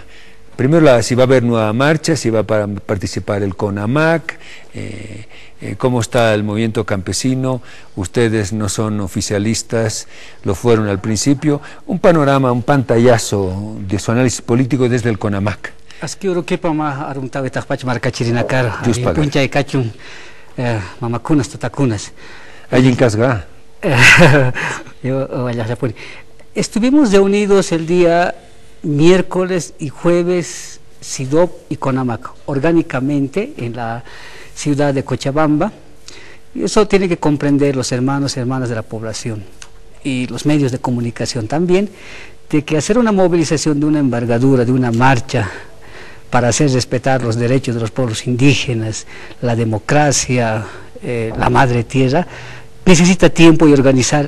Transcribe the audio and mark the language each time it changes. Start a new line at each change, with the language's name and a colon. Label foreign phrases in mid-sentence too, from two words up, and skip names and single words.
Spanish: Primero, si va a haber nueva marcha, si va a participar el CONAMAC, cómo está el movimiento campesino. Ustedes no son oficialistas, lo fueron al principio. Un panorama, un pantallazo de su análisis político desde el CONAMAC.
Aymara: Aski Uruquipa ma arumtawe takpach marca chirinakar, puncha y cachun, mamacunas, tatacunas.
Spanish: Allí en Casga. Estuvimos reunidos el día miércoles y jueves, SIDOP y CONAMAC, orgánicamente en la ciudad de Cochabamba. Y eso tiene que comprender los hermanos y hermanas de la población y los medios de comunicación también, de que hacer una movilización de una envergadura, de una marcha, para hacer respetar los derechos de los pueblos indígenas, la democracia, la madre tierra, necesita tiempo y organizar.